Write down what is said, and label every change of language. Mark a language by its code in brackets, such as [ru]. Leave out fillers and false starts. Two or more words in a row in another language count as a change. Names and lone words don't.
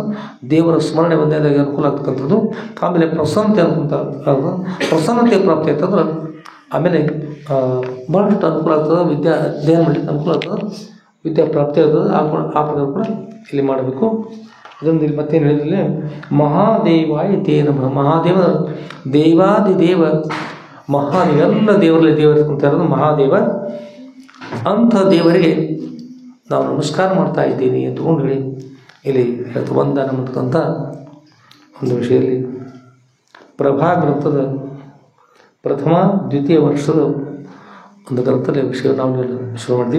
[kn] ದೇವರ ಸ್ಮರಣೆ ಬಂದಾಗ ಅನುಕೂಲ ಆಗ್ತಕ್ಕಂಥದ್ದು. ಆಮೇಲೆ ಪ್ರಸನ್ನತೆ ಆಗ್ತದೆ. ಪ್ರಸನ್ನತೆ ಪ್ರಾಪ್ತಿ ಆಗ್ತದ್ರೆ ಆಮೇಲೆ ಭಾಳಷ್ಟು ಅನುಕೂಲ ಆಗ್ತದೆ. ವಿದ್ಯಾ ಅಧ್ಯಯನ ಮಾಡಲಿಕ್ಕೆ ಅನುಕೂಲ ಆಗ್ತದೆ, ವಿದ್ಯಾ ಪ್ರಾಪ್ತಿ ಆಗ್ತದೆ. ಆ ಪ್ರಕಾರ ಕೂಡ ಇಲ್ಲಿ ಮಾಡಬೇಕು. ಅದೊಂದು ಇಲ್ಲಿ ಮತ್ತೇನು ಹೇಳಿದ್ರೆ [sa] ಮಹಾದೇವಾಯ ತೇ ನಮಃ. [kn] ಮಹಾದೇವ ದೇವಾದಿದೇವ ಮಹಾದೇವ, ಎಲ್ಲ ದೇವರಲ್ಲಿ ದೇವರು ಅಂತ ಇರೋದು ಮಹಾದೇವ. ಅಂಥ ದೇವರಿಗೆ ನಾವು ನಮಸ್ಕಾರ ಮಾಡ್ತಾ ಇದ್ದೀನಿ ಅಂತಕೊಂಡು ಹೇಳಿ ಇಲ್ಲಿ ಹೇಳ್ತು ಬಂದ ನಮ್ಮತಕ್ಕಂಥ ಒಂದು ವಿಷಯದಲ್ಲಿ ಪ್ರಭಾ ಗ್ರಂಥದ ಪ್ರಥಮ ದ್ವಿತೀಯ ವರ್ಷದ ಒಂದು ಗ್ರಂಥದಲ್ಲಿ ವಿಷಯ ನಾವು ಶುರು ಮಾಡ್ತೀವಿ.